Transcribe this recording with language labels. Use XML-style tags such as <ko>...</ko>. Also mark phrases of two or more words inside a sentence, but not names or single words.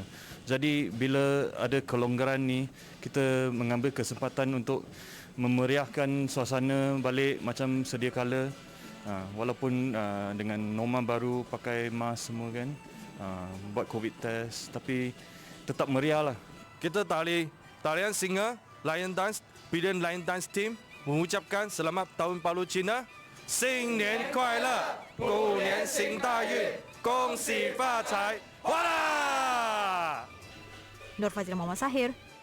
<ms>Jadi bila ada kelonggaran ni, kita mengambil kesempatan untuk memeriahkan suasana balik macam sedia kala. Walaupun dengan norma baru pakai mask semua kan, buat COVID test, tapi tetap meriah lah. Kita tarian singa Lion Dance Brilliant Lion Dance Team mengucapkan selamat Tahun Baru Cina.</ms> <zh>新年快乐，狗年行大运，恭喜发财，哇啦！</zh> <ms>Nur Fazila Muhammad Syahir.</ms>